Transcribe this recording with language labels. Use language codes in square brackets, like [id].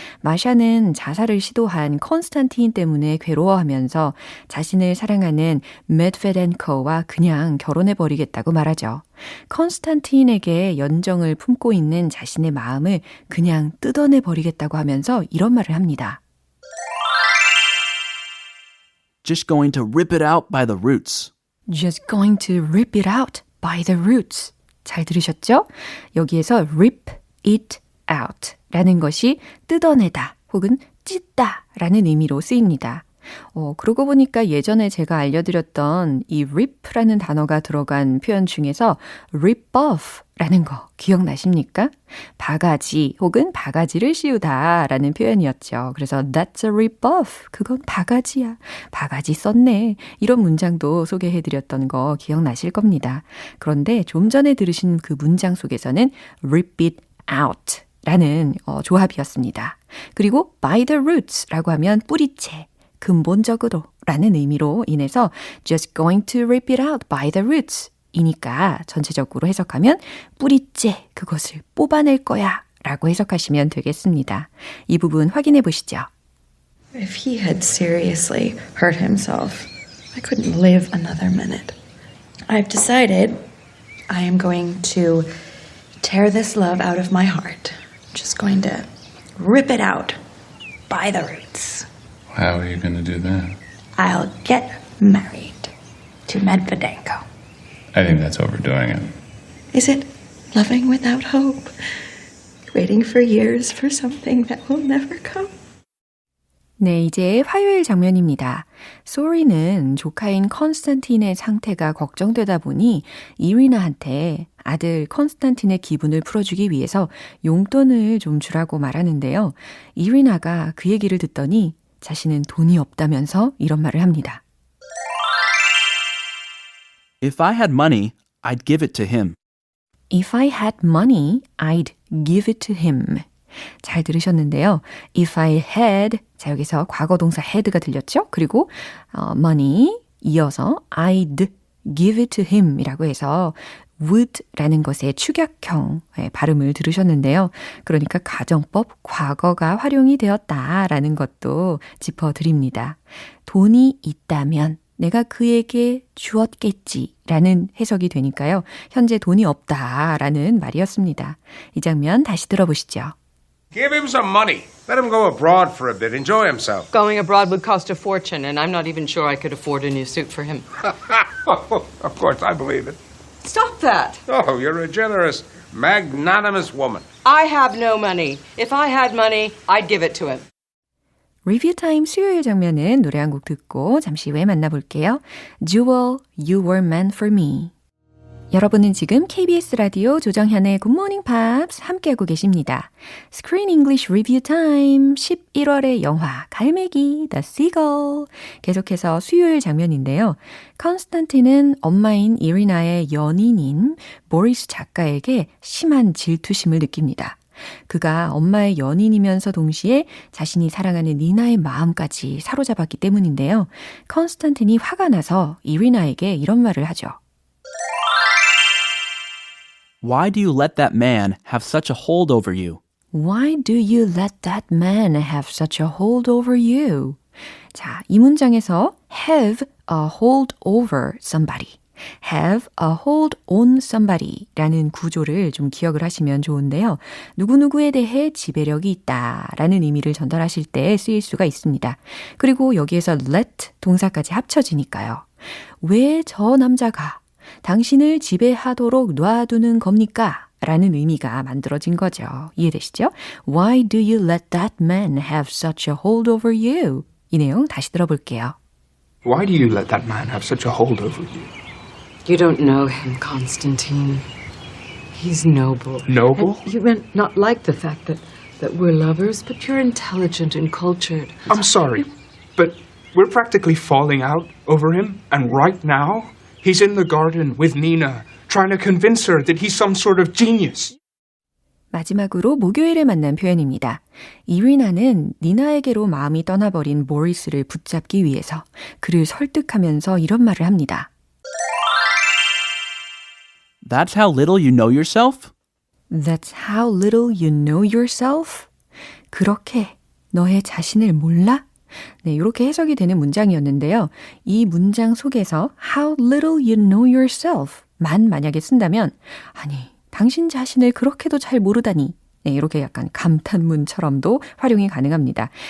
[ko] 마샤는 자살을 시도한 콘스탄틴 때문에 괴로워하면서 자신을 사랑하는 메드베덴코와 그냥 결혼해버리겠다고 말하죠. 콘스탄틴에게 연정을 품고 있는 자신의 마음을 그냥 뜯어내버리겠다고 하면서 이런 말을 합니다. [en] Just going to rip it out by the roots. Just going to rip it out by the roots. [ko] 잘 들으셨죠? 여기에서 [en] rip it out [ko] 라는 것이 뜯어내다 혹은 찢다 라는 의미로 쓰입니다. 그러고 보니까 예전에 제가 알려드렸던 이 rip라는 단어가 들어간 표현 중에서 rip off라는 거 기억나십니까? 바가지 혹은 바가지를 씌우다 라는 표현이었죠. 그래서 [en] that's a rip off. [ko] 그건 바가지야. 바가지 썼네. 이런 문장도 소개해드렸던 거 기억나실 겁니다. 그런데 좀 전에 들으신 그 문장 속에서는 [en] rip it out [ko] 라는 조합이었습니다. 그리고 by the roots 라고 하면 뿌리채, 근본적으로 라는 의미로 인해서 [en] just going to rip it out by the roots [ko] 이니까 전체적으로 해석하면 뿌리째 그것을 뽑아낼 거야 라고 해석하시면 되겠습니다. 이 부분 확인해 보시죠. [en] If he had seriously hurt himself, I couldn't live another minute. I've decided I am going to tear this love out of my heart. Just going to rip it out by the roots. How are you going to do that? I'll get married to Medvedenko. I think that's overdoing it. Is it loving without hope? Waiting for years for something that will never come? [ko] 네, 이제 화요일 장면입니다. 소리는 조카인 컨스탄틴의 상태가 걱정되다 보니 이리나한테 아들 컨스탄틴의 기분을 풀어주기 위해서 용돈을 좀 주라고 말하는데요. 이리나가 그 얘기를 듣더니 자신은 돈이 없다면서 이런 말을 합니다. [en] If I had money, I'd give it to him. If I had money, I'd give it to him. [ko] 잘 들으셨는데요. [en] If I had, [ko] 자 여기서 과거 동사 had가 들렸죠? 그리고 money 이어서 [en] I'd give it to him [ko] 이라고 해서 would라는 것의 축약형 발음을 들으셨는데요. 그러니까 가정법 과거가 활용이 되었다라는 것도 짚어드립니다. 돈이 있다면 내가 그에게 주었겠지라는 해석이 되니까요. 현재 돈이 없다라는 말이었습니다. 이 장면 다시 들어보시죠. [en] Give him some money. Let him go abroad for a bit. Enjoy himself. Going abroad would cost a fortune, and I'm not even sure I could afford a new suit for him. Of course, I believe it. Stop that! Oh, you're a generous, magnanimous woman. I have no money. If I had money, I'd give it to him. [ko] 리뷰 타임 수요일 장면은 노래 한 곡 듣고 잠시 후에 만나볼게요. [en] Jewel, You Were Meant For Me. [ko] 여러분은 지금 KBS 라디오 조정현의 Good Morning Pops 함께하고 계십니다. Screen English Review Time 11월의 영화 갈매기 The Seagull 계속해서 수요일 장면인데요. 컨스탄틴은 엄마인 이리나의 연인인 보리스 작가에게 심한 질투심을 느낍니다. 그가 엄마의 연인이면서 동시에 자신이 사랑하는 니나의 마음까지 사로잡았기 때문인데요. 컨스탄틴이 화가 나서 이리나에게 이런 말을 하죠. [en] Why do you let that man have such a hold over you? Why do you let that man have such a hold over you? [ko] 자, 이 문장에서 [en] have a hold over somebody, have a hold on somebody [ko] 라는 구조를 좀 기억을 하시면 좋은데요. 누구누구에 대해 지배력이 있다 라는 의미를 전달하실 때 쓰일 수가 있습니다. 그리고 여기에서 let 동사까지 합쳐지니까요. 왜 저 남자가 당신을 지배하도록 놔두는 겁니까? 라는 의미가 만들어진 거죠. 이해되시죠? [en] Why do you let that man have such a hold over you? [ko] 이 내용 다시 들어볼게요. [en] Why do you let that man have such a hold over you? You don't know him, Constantine. He's noble. Noble? And you may not like the fact that we're lovers, but you're intelligent and cultured. I'm sorry, but we're practically falling out over him, and right now, he's in the garden with Nina, trying to convince her that he's some sort of genius. [ko] 마지막으로 목요일에 만난 표현입니다. 이리나는 니나에게로 마음이 떠나버린 보리스를 붙잡기 위해서 그를 설득하면서 이런 말을 합니다. [en] That's how little you know yourself? That's how little you know yourself? [ko] 그렇게 너의 자신을 몰라? 네, 이렇게 해석이 되는 문장이었는데요. 이 문장 속에서 [en] how little you know yourself [ko] 만 만약에 쓴다면 아니, 당신 자신을 그렇게도 잘 모르다니 네, 이렇게 약간 감탄문처럼도 활용이 가능합니다.